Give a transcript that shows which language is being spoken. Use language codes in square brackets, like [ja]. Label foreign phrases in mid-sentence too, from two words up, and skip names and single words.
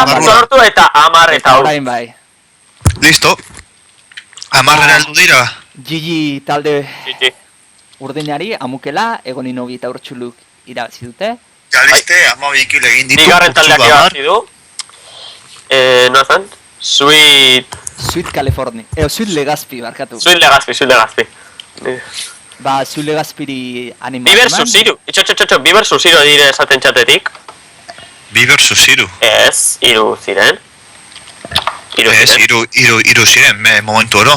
[eu] barrura. Eta amar eta hau. Orain bai. Listo. Amarrera heldu dira. Gigi talde Gigi. urdinari, amukela, Egonin Ogi eta Urtsuluk irabazi dute. Galiste, 12 kilo egin ditu. Bigarren taldeak irabazi du. Noa zen? Sweet California. Sweet Legazpi, barkatu. Sweet Legazpi. Ba, Sweet Legazpiri animatu Bi versus Hiru. Itxo, Bi versus Hiru dire esaten txatetik. Bi versus Hiru. Ez, Hiru ziren. Ez, Hiru ziren, momentu oro.